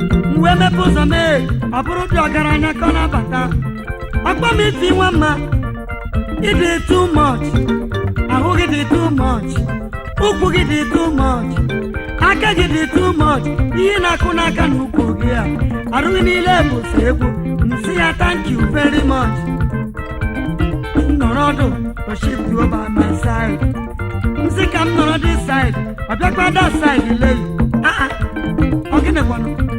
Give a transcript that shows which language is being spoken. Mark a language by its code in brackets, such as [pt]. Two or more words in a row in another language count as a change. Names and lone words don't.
[ig] M wee mepe ụzọ mee, ọ bụrụ dị ọgaranya ka ọ na-abata. Ọkpọ m ifi nwa mma, ị dị [en] too much. [ig] Ahụ gị dị [en] too much. [ig] Ụkwụ gị dị [en] too much. [ig] Aka gị dị [en] too much. [ig] Ihe na-akụ n'aka na ụkwụ gị a, arụ gị niile bụ sọ egwu. M sị ya, [en] "Thank you very much." [ig] M nọrọ ọdụ, o [en] shift over my side. [ig] M sị ka m nọrọ [en] this side, [ig] ọ bịakwa [en] that side, [ig] lee. Ah, ah. Ọ gịnị kwanụ?